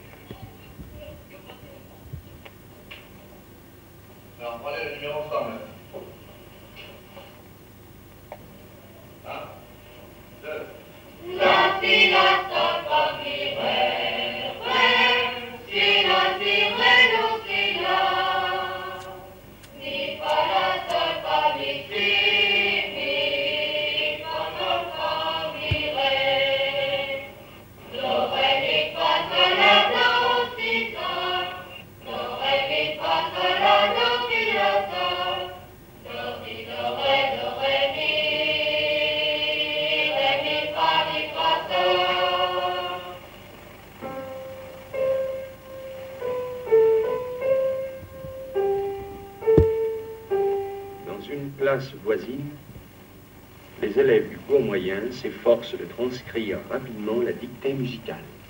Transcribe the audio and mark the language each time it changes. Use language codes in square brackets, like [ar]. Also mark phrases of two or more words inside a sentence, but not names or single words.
[fr] Alors, prenez le numéro 100, maintenant. 1, 2. La, si, la, sol, fa, mi, ré, ré, si, la, si, ré, do, si, la, mi, fa, la, sol, fa, mi, mi, fa, sol, fa, mi, ré, do, ré, mi, fa, sol, la, do, si, sol, do, ré, mi, fa, sol, la, do, si, la, sol, do, si, do, ré, mi, Dans une classe voisine, les élèves du cours moyen s'efforcent de transcrire rapidement la dictée musicale.